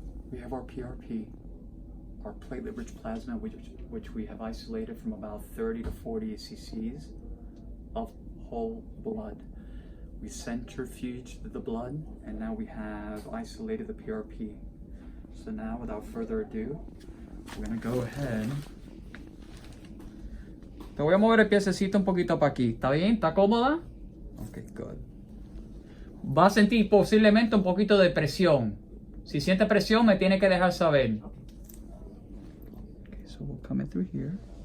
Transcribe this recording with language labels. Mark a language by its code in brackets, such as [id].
[en] We have our PRP, our platelet-rich plasma, which we have isolated from about 30 to 40 cc's of whole blood. We centrifuged the blood, and now we have isolated the PRP. So now, without further ado, we're gonna go ahead. [es] Te voy a mover el piececito un poquito para aquí. ¿Está bien? ¿Está cómoda? [en] Okay, good. [es] Va a sentir posiblemente un poquito de presión. Si siente presión, me tiene que dejar saber. [en] Okay, so we'll come in through here.